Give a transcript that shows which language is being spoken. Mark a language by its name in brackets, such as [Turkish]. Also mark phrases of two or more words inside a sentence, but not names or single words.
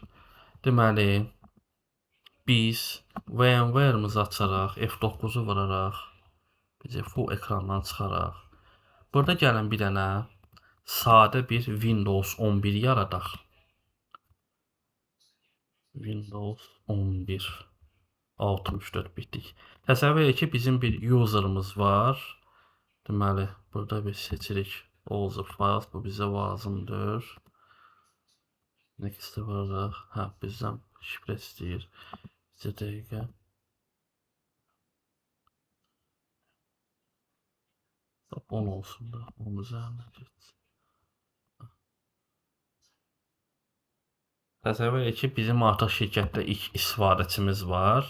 [Azerbaijani] Deməli, biz VMware-ımızı açaraq, F9-u vuraraq, bizə full ekrandan çıxaraq, burada gəlin bir dənə sadə bir Windows 11 yaradaq. Windows 11 64 bitlik. Təsəvvür edin ki, bizim bir user'ımız var. Deməli, burada bir seçirik. [English] All the files, [Azerbaijani] bu bizə lazımdır. Next-i vuraraq, hə, bizdən şifrə istəyir. Bir dəqiqə. Bax, 10 olsun da, onun üzərinə getsin. Təsəvvür edin ki, bizim artıq şirkətdə ilk istifadəçimiz var.